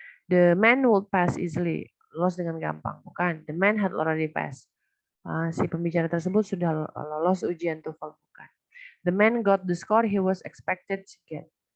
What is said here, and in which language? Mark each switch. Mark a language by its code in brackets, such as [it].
[en] The man would pass easily. [id] Lolos dengan gampang. Bukan. [en] The man had already passed. [id] Si pembicara tersebut sudah lolos ujian TOEFL. Bukan. [en] The man got the score he was expected to get.